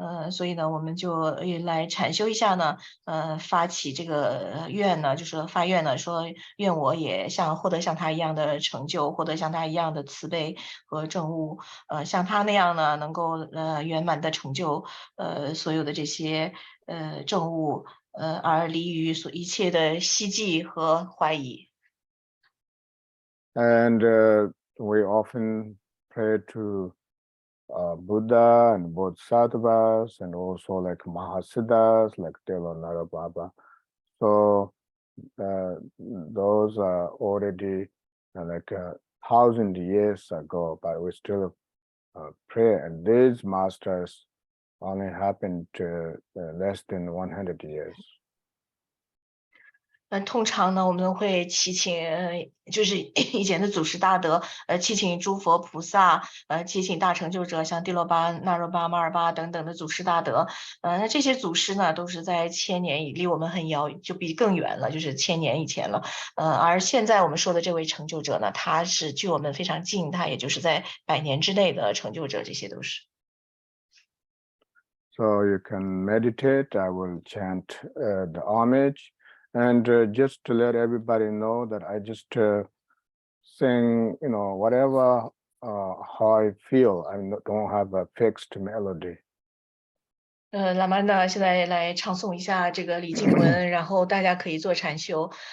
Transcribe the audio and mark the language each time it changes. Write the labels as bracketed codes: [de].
[zh] 所以呢，我们就来禅修一下呢，发起这个愿呢，就是发愿呢，说愿我也获得像他一样的成就，获得像他一样的慈悲和证悟，像他那样呢，能够圆满的成就所有的这些证悟，而离于一切的希冀和怀疑。 [en] And we often pray to Buddha and Bodhisattvas, and also like Mahasiddhas, like Deva Baba. So those are already like 1,000 years ago, but we still pray. And these masters only happened less than 100 years. [zh] 通常呢，我们会祈请，就是以前的祖师大德，祈请诸佛菩萨，祈请大成就者，像帝罗巴、那若巴、马尔巴等等的祖师大德。那这些祖师呢，都是在千年离我们很遥，就比更远了，就是千年以前了。而现在我们说的这位成就者呢，他是距我们非常近，他也就是在100年之内的成就者，这些都是。 [en] So you can meditate. I will chant the homage. And just to let everybody know that I just sing, whatever how I feel. I don't have a fixed melody. [zh] 拉玛呢，现在来唱诵一下这个礼经文，然后大家可以做禅修。